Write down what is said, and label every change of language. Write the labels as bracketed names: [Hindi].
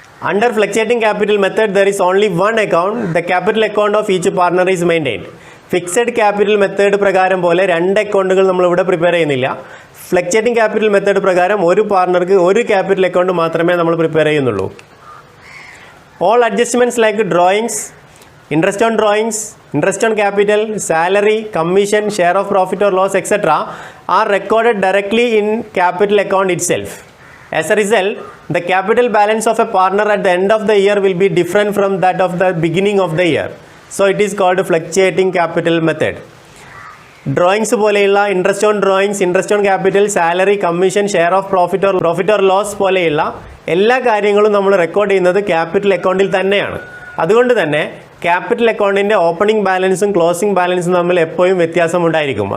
[English] Under fluctuating capital method there is only one account. The capital account of each partner is maintained. [Malayalam] Fixed capital method പ്രകാരം പോലെ 2 അക്കൗണ്ടുകൾ നമ്മളിവിടെ prepare ചെയ്യുന്നില്ല. Fluctuating capital method പ്രകാരം ഒരു പാർട്ണർക്ക് ഒരു ക്യാപിറ്റൽ അക്കൗണ്ട് മാത്രമേ നമ്മൾ പ്രിപ്പയർ ചെയ്യുന്നുള്ളൂ. [English] All adjustments like drawings, Interest on drawings, interest on capital, salary, commission, share of profit or loss, etc. are recorded directly in capital account itself. As a result, the capital balance of a partner at the end of the year will be different from that of the beginning of the year. So it is called fluctuating capital method. [Malayalam] Drawings പോലെയുള്ള interest on drawings, interest on capital, salary, commission, share of profit or loss പോലെയുള്ള എല്ലാ കാര്യങ്ങളും നമ്മൾ record ചെയ്യുന്നത് capital അക്കൗണ്ടിൽ തന്നെയാണ്. അതുകൊണ്ട് തന്നെ ക്യാപിറ്റൽ അക്കൗണ്ടിൻ്റെ ഓപ്പണിംഗ് ബാലൻസും ക്ലോസിംഗ് ബാലൻസും തമ്മിൽ എപ്പോഴും വ്യത്യാസമുണ്ടായിരിക്കും.